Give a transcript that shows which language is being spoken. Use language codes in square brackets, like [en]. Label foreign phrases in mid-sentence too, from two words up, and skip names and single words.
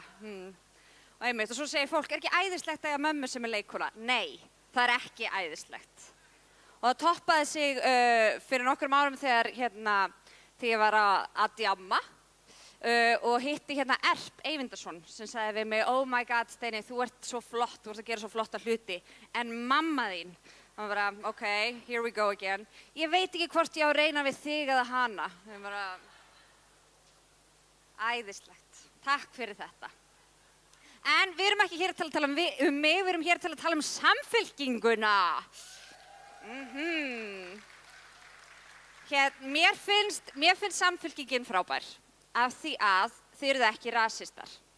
[is] Og einmitt, og svo segir fólk, er ekki æðislegt að eiga mömmu sem er leikkona? Nei, það er ekki æðislegt. Og það toppaði sig fyrir nokkrum árum þegar ég var að djamma og hitti Erp Eyvindarsson sem sagði við mig, [en] oh my god [is] Steiney, þú ert svo flott, þú ert að gera svo flotta hluti, en mamma þín, það var bara, [en] ok, here we go again, [is] ég veit ekki hvort ég á að reyna við þig eða hana, það var bara, æðislegt, takk fyrir þetta. En við erum ekki hér til að tala um mig, við erum hér til að tala um Samfylkinguna. Mér finnst Samfylkingin frábær af því að þið eruð ekki rasistar.